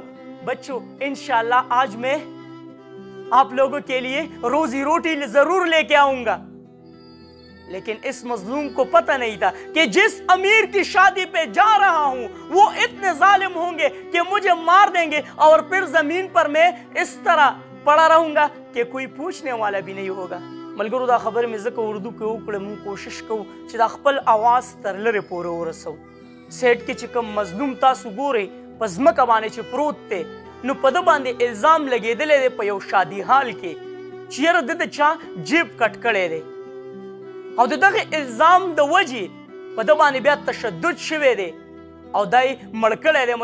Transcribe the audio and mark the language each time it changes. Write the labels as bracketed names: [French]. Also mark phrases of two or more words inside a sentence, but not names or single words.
[Urdu] بچوں انشاءاللہ آج میں آپ لوگوں کے لیے روزی روٹی ضرور لے کے آؤں گا. لیکن اس مظلوم کو پتہ نہیں تھا کہ جس امیر کی شادی پہ جا رہا ہوں وہ اتنے ظالم ہوں گے کہ مجھے مار دیں گے اور پھر زمین پر میں اس طرح پڑا رہوں گا کہ کوئی پوچھنے والا بھی نہیں ہوگا. [Pashto] ملګرو دا خبر مې ځکه اردو کې وکړه، موږ کوشش کوو چې دا خپل اواز تر لرې پورې ورسو. سیټ کې چې کوم مظلوم تاسو ګورئ په ځمکه باندې چې پروت دی نو په ده باندې الزام لګېدلی دی په یو شادي حال کې چې یاره ده د چا جیب کټ کړی دی او د دغه الزام د وجې په ده باندې بیا تشدد شوی دی او دا یې مړ کړی دی.